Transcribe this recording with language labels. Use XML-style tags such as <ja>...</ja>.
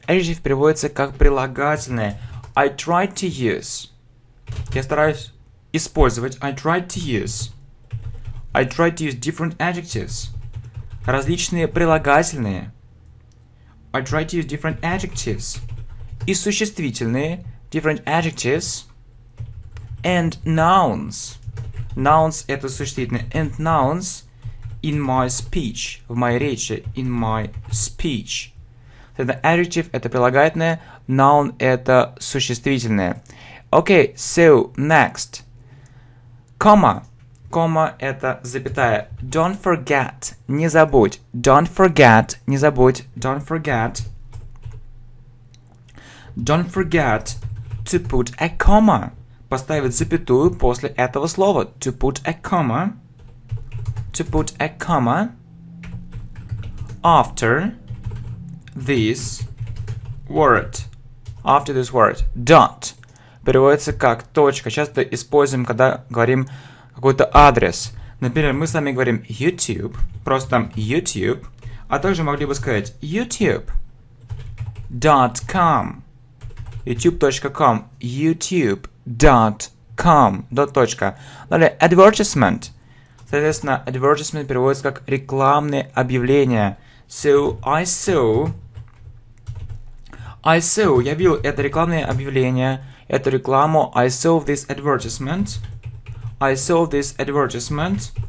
<ru>Adjective переводится как прилагательное.</ru> <en>I tried to use.</en> <ru>Я стараюсь использовать.</ru> <en>I tried to use different adjectives.</en> <ru>Различные прилагательные.</ru> <en>I tried to use different adjectives.</en> <ru>И существительные.</ru> <en>Different adjectives. And nouns.</en> <ru>Nouns это существительные.</ru> <en>And nouns in my speech.</en> <ru>В моей речи.</ru> <en>In my speech.</en> <ru>Это adjective это прилагательное. Noun это существительное.</ru> <en>Okay, so next. Comma.</en> <ru>Comma это запятая.</ru> <en>Don't forget.</en> <ru>Не забудь.</ru> <en>Don't forget. Не забудь. Don't forget. Don't forget to put a comma.</en> <ru>Поставить запятую после этого слова.</ru> <en>To put a comma. To put a comma after this word. After this word. Don't.</en> <ru>Переводится как точка. Часто используем, когда говорим какой-то адрес. Например, мы с вами говорим YouTube. Просто там YouTube. А также могли бы сказать youtube.com, youtube.com, youtube.com, точка. Далее advertisement. Соответственно, advertisement переводится как рекламные объявления.</ru> <en>So, I saw,</en> <ru>я видел это рекламное объявление, эту рекламу.</ru> <en>I saw this advertisement.</en>